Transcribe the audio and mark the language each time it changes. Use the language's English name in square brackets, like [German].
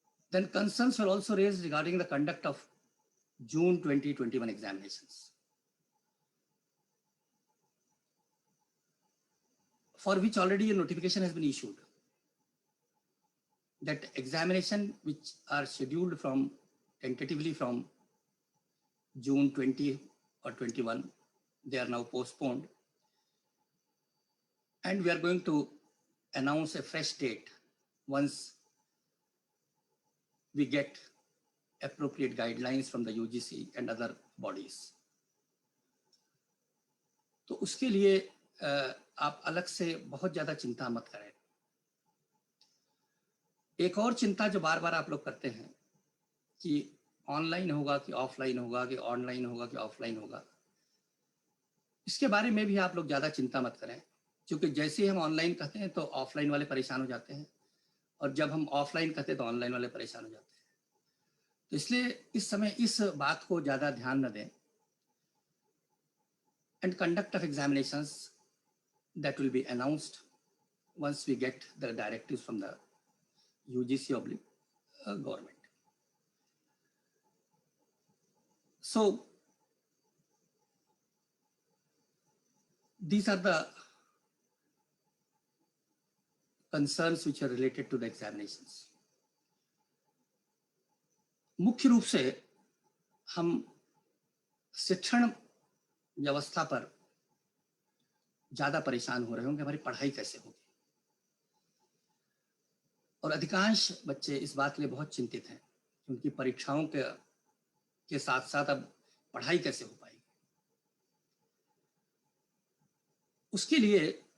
[English] Then concerns were also raised regarding the conduct of June 2021 examinations, for which already a notification has been issued that examination which are scheduled from tentatively from June 20 or 21, they are now postponed. And we are going to announce a fresh date once we get appropriate guidelines from the UGC and other bodies. [Hindi] तो उसके लिए आप अलग से बहुत ज़्यादा चिंता मत करें। एक और चिंता जो बार बार आप लोग करते हैं कि ऑनलाइन होगा कि ऑफलाइन होगा, कि ऑनलाइन होगा कि ऑफलाइन होगा, इसके बारे में भी आप लोग ज़्यादा चिंता मत करें, क्योंकि जैसे ही हम ऑनलाइन कहते हैं तो ऑफलाइन वाले परेशान हो जाते हैं और जब हम ऑफलाइन कहते हैं तो ऑनलाइन वाले परेशान हो जाते हैं। तो इसलिए इस समय इस बात को ज़्यादा ध्यान न दें। [English] And conduct of examinations, that will be announced once we get the directives from the UGC government. So these are the concerns which are related to the examinations. [Hindi] मुख्य रूप से हम शिक्षण व्यवस्था पर ज्यादा परेशान हो रहे होंगे, हमारी पढ़ाई कैसे होगी, और अधिकांश बच्चे इस बात के लिए बहुत चिंतित हैं कि उनकी परीक्षाओं के साथ साथ अब पढ़ाई कैसे हो पाएगी। उसके लिए